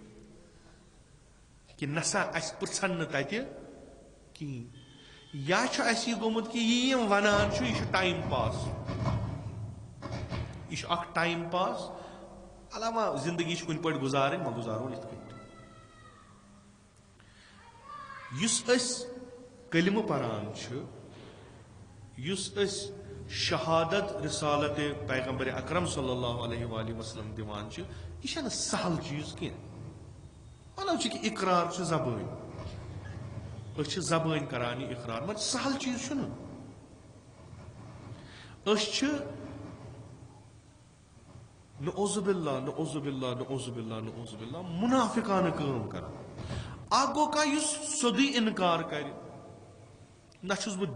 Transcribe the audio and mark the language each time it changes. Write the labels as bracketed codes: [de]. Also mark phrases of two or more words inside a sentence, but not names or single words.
[ks] کہ نسا اسہِ پرژھن نہٕ تتہِ کہیٖنۍ یا چھُ اسہِ یہِ گوٚمُت کہ یہِ یِم ونان چھُ یہِ چھُ ٹایم پاس یہ اکھ ٹایم پاس علاوہ زندگی کُنہِ پٲٹھۍ گُزارٕنۍ وۄنۍ گُزارو یِتھ کٔنۍ یُس أسۍ کلمہٕ پران چھِ یُس أسۍ شہادت رسالت پیغمبر اکرم [ar] صلی اللہ علیہ وآلہ وسلم [ks] دِوان چھِ یہِ چھنہٕ سہل چیٖز کینٛہہ ونان چھِ کہ اقرار چھِ زبٲنۍ أسۍ چھِ زبٲنۍ کران یہِ اقرار مگر سہل چیٖز چھُنہٕ أسۍ چھِ [ar] نعوذ باللہ نعوذ باللہ نعوذ باللہ نعوذ باللہ [ks] منافقانہٕ کٲم کران اکھ گوٚو کانٛہہ یُس سیوٚدُے انکار کرِ نہ چھُس بہٕ